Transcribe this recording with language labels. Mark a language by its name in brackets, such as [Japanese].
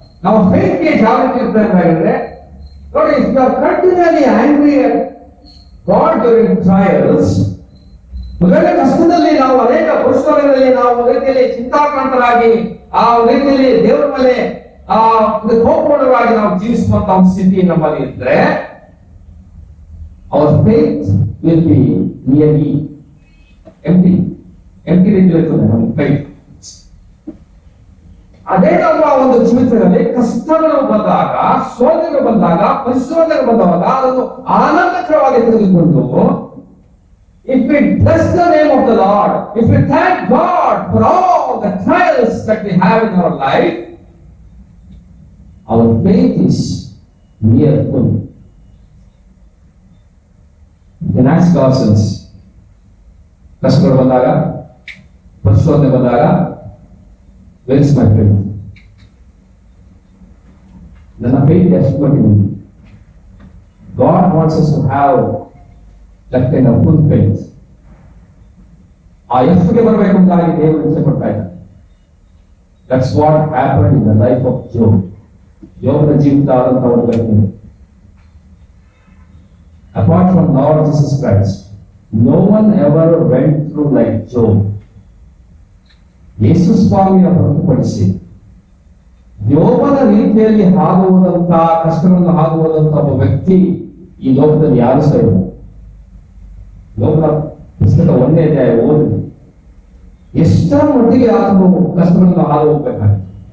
[Kannada] ನಮ್ಮ faith gauge ಯಾವ ರೀತಿ ಇರ್ತದೆ ಅಂತ ಹೇಳಿದ್ರೆ, ನೋಡಿ, [English] if you are continuously angry at God during trials, [Kannada] ಮೊದಲನೇ ಕಷ್ಟದಲ್ಲಿ ನಾವು ಅನೇಕ ಪುರುಷರಲ್ಲಿ ನಾವು ಒಂದು ರೀತಿಯಲ್ಲಿ ಚಿಂತಾಕ್ರಾಂತರಾಗಿ ಆ ಒಂದು ರೀತಿಯಲ್ಲಿ ದೇವರ ಮೇಲೆ ಕೋಪವಾಗಿ ನಾವು ಜೀವಿಸುವಂತ ಒಂದು ಸ್ಥಿತಿ ನಮ್ಮಲ್ಲಿ ಇದ್ರೆ, [English] our faith will be nearly empty [Kannada] ರೀತಿ ಇರ್ತದೆ ನಮ್ಮ faith. ಅದೇ ನಮ್ಮ ಒಂದು ಜೀವಿತದಲ್ಲಿ ಕಷ್ಟಗಳು ಬಂದಾಗ, ಸೋದನೆಗಳು ಬಂದಾಗ, ಪರಿಶ್ರಮಗಳು ಬಂದಾಗ ಅದನ್ನು ಆನಂದಕರವಾಗಿ ತೆಗೆದುಕೊಂಡು, [English] if we bless the name of the Lord, if we thank God for all the trials that we have in our life, our faith is near full. You can ask ourselves, [Kannada] ಕಷ್ಟಗಳು ಬಂದಾಗ, ಪರಿಶೋಧನೆ ಬಂದಾಗ, [English] where is my faith? [Kannada] ನನ್ನ faith ಎಷ್ಟು ಮಟ್ಟಿಗೆ? [English] God wants us to have that kind of full faith. [Kannada] ಆ ಯೇಸುವಿಗೆ ಬರಬೇಕು ಅಂತಾಗಿ ದೇವರು ಇಚ್ಛೆ ಪಡ್ತಾ ಇದ್ದಾರೆ. [English] That's what happened in the life of Job. [Kannada] ಯೋಬನ ಜೀವಿತ ಆದಂತ ಒಂದು ವ್ಯಕ್ತಿ. [English] Apart from Lord Jesus Christ, no one ever went through like Job. [Kannada] ಯೇಸು ಸ್ವಾಮಿಯ ಹೊರತುಪಡಿಸಿ ಯೋಬನ ರೀತಿಯಲ್ಲಿ ಹಾದುವುದಂತ ಕಷ್ಟಗಳನ್ನು ಹಾದುವುದಂತ ಒಬ್ಬ ವ್ಯಕ್ತಿ ಈ ಲೋಕದಲ್ಲಿ ಯಾರು ಸಹ ಇಲ್ಲ. ಯೋಬನ ಪುಸ್ತಕ 1ನೇ ಅಧ್ಯಾಯ ಓದಿ ಎಷ್ಟರ ಮಟ್ಟಿಗೆ ಆತನು ಕಷ್ಟಗಳನ್ನು ಹಾದು ಹೋಗ್ಬೇಕಾಗಿತ್ತು.